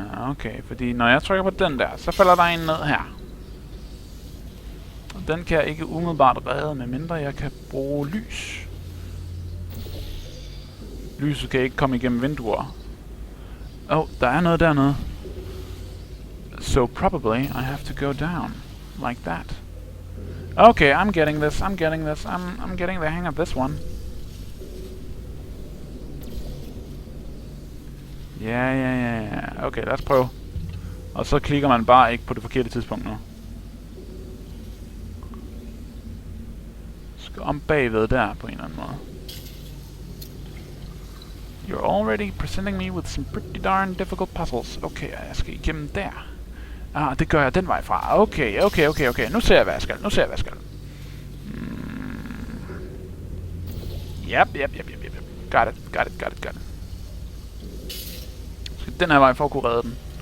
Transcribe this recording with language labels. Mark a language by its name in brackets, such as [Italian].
[Danish] Okay, fordi når jeg trykker på den der, så falder der en ned her. Og den kan jeg ikke umiddelbart redde, medmindre jeg kan bruge lys. Lyset kan ikke komme igennem vinduer. Der er noget dernede. [English] So probably I have to go down. Like that. Okay, I'm getting this, I'm getting this. I'm getting the hang of this one. [Danish] Ja. Okay, lad os prøve. Og så klikker man bare ikke på det forkerte tidspunkt nu. Skal om bagved der på en eller anden måde. [English] You're already presenting me with some pretty darn difficult puzzles. [Danish] Okay, jeg skal igennem der. Ah, det gør jeg den vej fra. Okay. Nu ser jeg, hvad jeg skal. [English] Yep. Got it. [Danish] Skal den her vej for at kunne redde den.